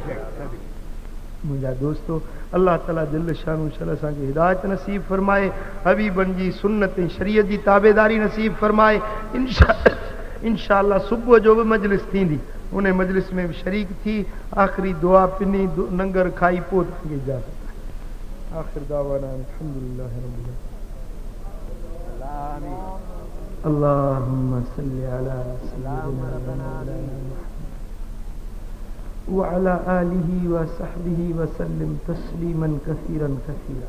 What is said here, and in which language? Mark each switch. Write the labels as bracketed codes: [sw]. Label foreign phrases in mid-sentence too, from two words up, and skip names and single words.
[sd] मुंहिंजा दोस्तो अल्लाह ताला दिल शान शल असांखे हिदायत नसीब फरमाए, हबीबन जी सुन्नत ऐं शरीयत जी ताबेदारी नसीब फरमाए। [ar] إن شاء الله [sd] सुबुह जो बि मजलिस थींदी, उन मजलिस में बि शरीक थी आख़िरी दुआ पिनी लंगर खाई पोइ तव्हांखे इजाज़त। [ar] آخر دعوانا الحمد لله رب العالمين. اللهم صل على سيدنا وعلى آله وصحبه وسلم تسليما كثيرا كثيرا